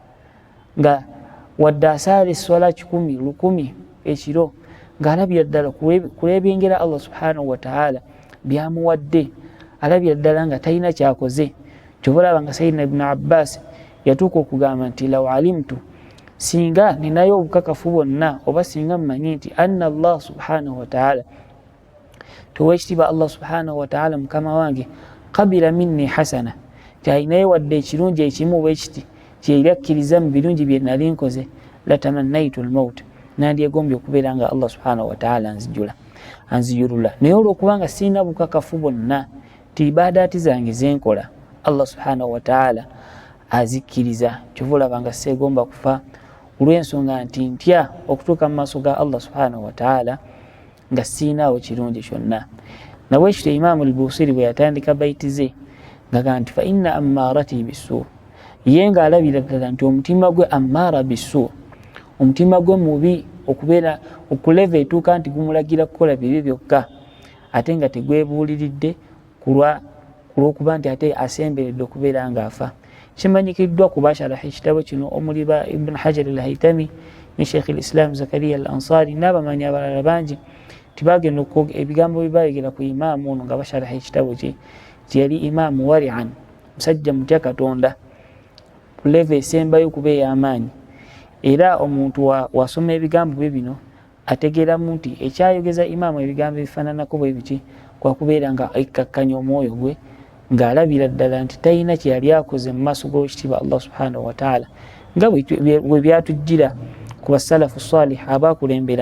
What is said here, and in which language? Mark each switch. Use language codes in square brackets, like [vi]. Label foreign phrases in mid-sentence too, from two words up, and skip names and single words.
[lg] nga wadde asaala esswala 100 ekiro ng'alabira ddala kulebengera [ar] الله سبحانه وتعالى [lg] byamuwadde, alabira ddala nga talina kyakoze. Kyova olaba nga Sayyidina Ibn Abbas yatuuka okugamba nti [ar] لو علمت, [lg] singa ninayo obukakafu bwonna oba singa mmanyi nti [ar] أن الله سبحانه وتعالى, [lg] towekitiibwa [ar] الله سبحانه وتعالى [lg] mukama wange, [ar] قبل مني حسنة, [lg] kyalinayo wadde ekirungi ekimu bwekiti kyeyirakkiriza mu birungi bye nali nkoze, [ar] لتمنيت الموت, [lg] nandyegombye okubeera nga [ar] الله سبحانه وتعالى [lg] anzijulula. Naye olw'okubanga sirina bukakafu bwonna ti ibadaati zange zenkola [ar] الله سبحانه وتعالى [lg] azikkiriza, kyova olaba nga seegomba kufa olw'ensonga nti ntya okutuuka mu maaso ga [ar] الله سبحانه وتعالى [lg] nga siinaawo kirungi kyonna. Nabwekityo Imaamu al-Busiri bwe yatandika baiti ze ngaga nti [ar] فإن أمارتي بالسوء, [lg] ye ng'alabira ddala nti omutima gwe [ar] أمارة بالسوء, [lg] omutima gwe mubi, okubeera okuleva etuuka nti gumulagira kukola bibi byokka, ate nga tegwebuuliridde kulw'okuba nti ate asemberedde okubeera ng'afa. Kimanyikiddwa ku basharaha ekitabo kino omuli ba Ibn Hajar al-Haytami ne Sheikh al-Islam Zakaria al-Ansari n'abamanyi abalala bangi, tibagenda ebigambo byebayogera ku imaamu ono nga basharaha ekitabo kye, yali imaamu wari'an, musajja mutya Katonda ku leva esembayo kuba ey'amaanyi, era omuntu wasoma ebigambo bye bino ategeeramu nti ekyayogeza imaamu ebigambo ebifaananako bwe biti kwa kubeera nga ekkakkanya omwoyo gwe, ng'alabira ddala nti talina kye yali akoze mu maaso g'ekitiibwa [ar] الله سبحانه وتعالى, [lg] nga bwe byatujjira ku basalafu salih abaakulembera.